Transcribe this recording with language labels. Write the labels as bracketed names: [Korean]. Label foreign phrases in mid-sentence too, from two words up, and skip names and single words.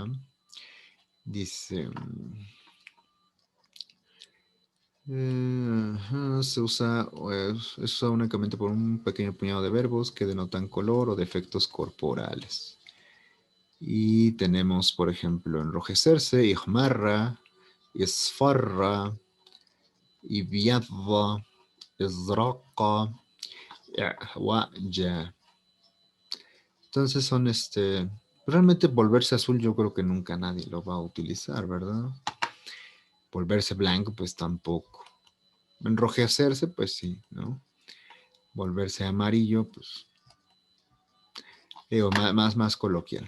[Spanish] Dice... se usa, se usa únicamente por un pequeño puñado de verbos que denotan color o defectos corporales. Y tenemos, por ejemplo, [Arabic] enrojecerse, احمرّ، اصفرّ، ابيضّ، ازرقّ، اعوجّ. [Spanish] Entonces son realmente volverse azul yo creo que nunca nadie lo va a utilizar, ¿verdad? Volverse blanco pues tampoco. Enrojecerse pues sí, ¿no? Volverse amarillo pues digo, más coloquial.